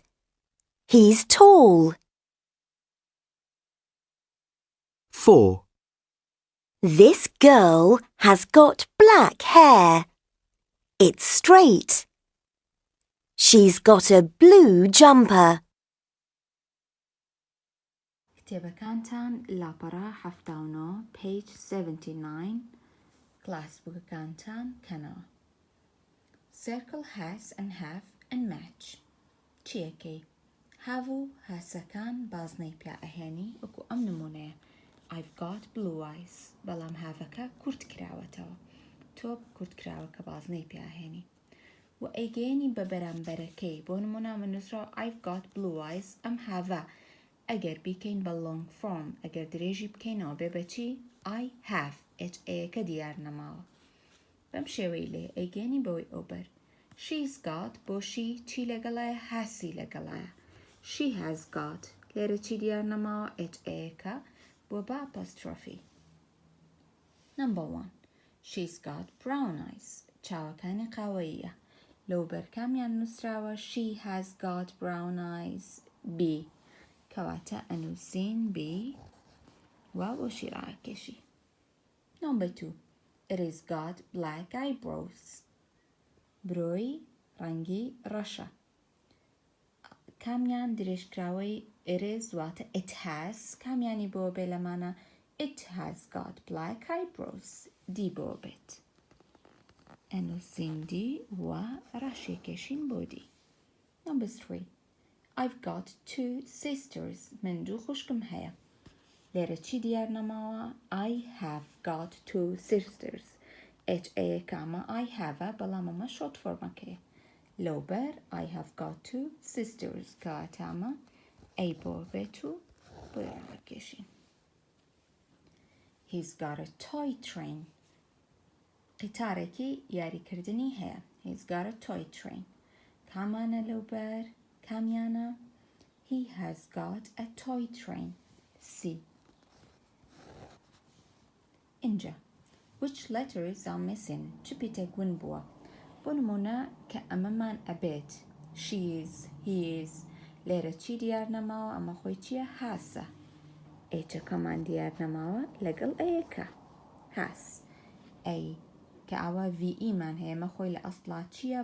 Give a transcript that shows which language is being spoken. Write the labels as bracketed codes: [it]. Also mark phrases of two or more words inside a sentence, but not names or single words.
[en] He's tall. 4, This girl has got black hair. It's straight. She's got a blue jumper. [ckb] کتێبەکانتان لاپەڕە 79 page 79 کلاسبووکەکانتان کەنەوە. [en] Circle has and have and match. [ckb] چیەکەی؟ have و hasەکان بازنەی پیا ئەهێنی وەکو ئەم نمونەیە. [en] I've got blue eyes. [ckb] بەڵام haveەکە کورت کراوەتەوە. تۆ کورتکراوەکە بازنەی پیا ئەهێنی. و ئەیگەیەنی بە بەرامبەرەکەی، بۆ نمونە من نووسراوە [en] I've got blue eyes. [ckb] ئەم هاڤە ئەگەر بیکەین بە [en] long form، [ckb] ئەگەر درێژی بکەینەوە بێ بەچی [en] I have [ckb] HA-کە دیار نەماوە. بەم شێوەی لێ ئەیگەیەنی بەوەی ئۆبەر. [en] She's got [ckb] بۆ she چی لەگەڵایە؟ هاسی لەگەڵایە. [en] She has got [ckb] لێرە چی دیار نەماوە؟ HA-کە بۆ بە apostrophe. [en] Number 1. She's got brown eyes. [ckb] چاوەکانی قاوەییە. لەوبەر کامیان نووسراوە [en] She has got brown eyes. [ckb] B. کەواتە ئەنووسین B و بۆ شیراکێشی. [en] Number 2. It has got black eyebrows. [ckb] برۆی ڕەنگی ڕەشە. کامیان درێژکراوەی [en] it is [ckb] واتە [en] it has، [ckb] کامیانی بۆ بێ لەمانە [en] It has got black eyebrows. [ckb] دی بۆ بێت. ئەنووسین دی و ڕەشێکێشین بۆ دی. [en] Number 3. I've got 2 sisters. [ckb] من دوو خوشکم هەیە. لێرە چی دیار نەماوە؟ [en] I have got 2 sisters. HA کامە I have [ckb] بەڵام ئەمە [en] short formەکەیە. [ckb] لەوبەر [en] I have got 2 sisters [ckb] کەواتامە A بۆ بێت و بۆ ڕاکێشین. [en] He's got a toy train. [ckb] قیتارێکی یاریکردنی هەیە. [en] He's got a toy train. [ckb] کامانە لەوبەر؟ کامیانە؟ [en] He has got a toy train. [ckb] C. اینجا. [en] Which letters are missing? [ckb] چ پیتێک ون بووە؟ بۆ نمونە کە ئەمەمان ئەبێت. [en] She is, he is. [ckb] لێرە چی دیار نەماوە؟ ئەمە خۆی چییە؟ هاسە. ئێچەکەمان دیار نەماوە لەگەڵ ئەیەکە. هاس. ئەی کە ئاوا VE مان هەیە، ئەمە خۆی لە ئەسڵا چییە؟